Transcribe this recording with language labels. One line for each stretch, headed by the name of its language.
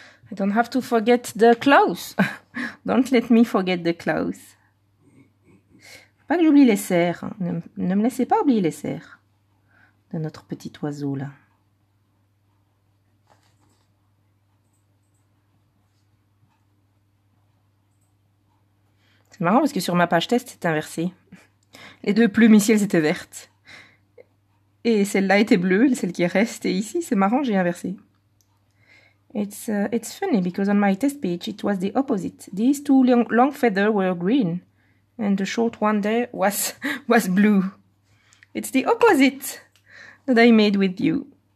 English: I don't have to forget the clothes. Don't let me forget the clothes.
French: Faut pas que j'oublie les serres. Ne me laissez pas oublier les serres de notre petit oiseau là. C'est marrant parce que sur ma page test, c'est inversé. Les deux plumes ici, elles étaient vertes. Et celle-là était bleue, celle qui reste. Et ici, c'est marrant, j'ai inversé.
English: It's funny because on my test page it was the opposite. These two long feathers were green, and the short one there was blue. It's the opposite that I made with you.